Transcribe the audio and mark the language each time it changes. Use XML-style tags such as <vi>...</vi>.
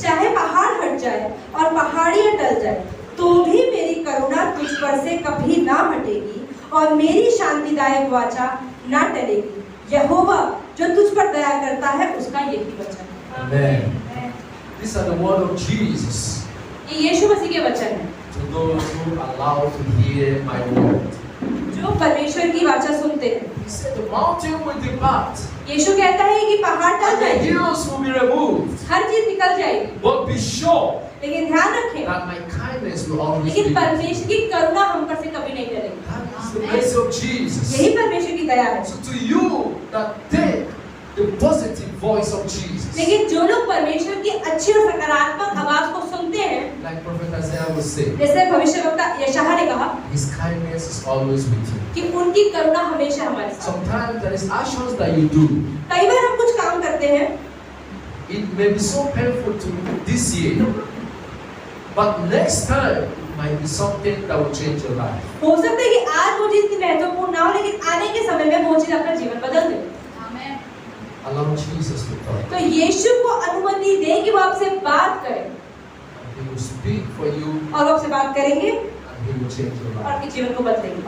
<hi>चाहे पहाड़ हट जाए और पहाड़ियां टल जाए, तो भी मेरी करुणा तुझ पर से कभी ना हटेगी और मेरी शांतिदायक वाचा ना टलेगी. यहोवा जो तुझ पर दया करता है, उसका यही वचन है.</hi> <en>Amen. These are the words of Jesus</en> <hi>ये यीशु मसीह के वचन है,</hi> <en>to those who allow to hear my word.</en> <hi>जो परमेश्वर की वाचा सुनते हैं.</hi> <en>He said the mountain will depart</en> <hi>यीशु कहता है कि पहाड़ टल</hi> <en>and the</en> <hi>जाएंगे,</hi> <en>hills will be removed.</en> <hi>हर चीज निकल जाएगी,</hi> <en>But be sure</en> <hi>लेकिन ध्यान रखें,</hi> <en>that my kindness will always be</en> <hi>लेकिन</hi> <en>with you.</en> <hi>परमेश्वर की करुणा हम पर से कभी नहीं टलेगी.</hi> <en>That is the mercy of Jesus.</en> <hi>यही परमेश्वर की दया है.</hi> <en>So to you that take the positive voice of Jesus,</en> <hi>लेकिन जो लोग परमेश्वर की अच्छी और सकारात्मक आवाज को सुनते हैं,</hi> <en>like Prophet Isaiah will say,</en> <hi>जैसे भविष्यवक्ता यशायाह ने कहा</hi> <en>His kindness is always with you.</en> <hi>कि उनकी करुणा हमेशा हमारे साथ.</hi> <en>Sometimes there is actions that you do.</en> <hi>कई बार हम कुछ काम करते हैं,</hi> <en>It may be so painful to you this year, but next time it might be something that will change your life.</en> <hi>हो सकता है कि आज वो चीज इतनी महत्वपूर्ण ना हो, लेकिन आने के समय में वो चीज अपना जीवन बदल दे. आमेन.</hi> <en>Allow Jesus to talk.</en> <hi>तो यीशु को अनुमति दे कि वो आपसे बात करे,</hi> <en>He will speak for you</en> <hi>और वो आपसे बात करेंगे</hi> <en>and He will change your</en> <hi>और</hi> <en>life.</en> <hi>आपके जीवन को बदलेंगे.</hi>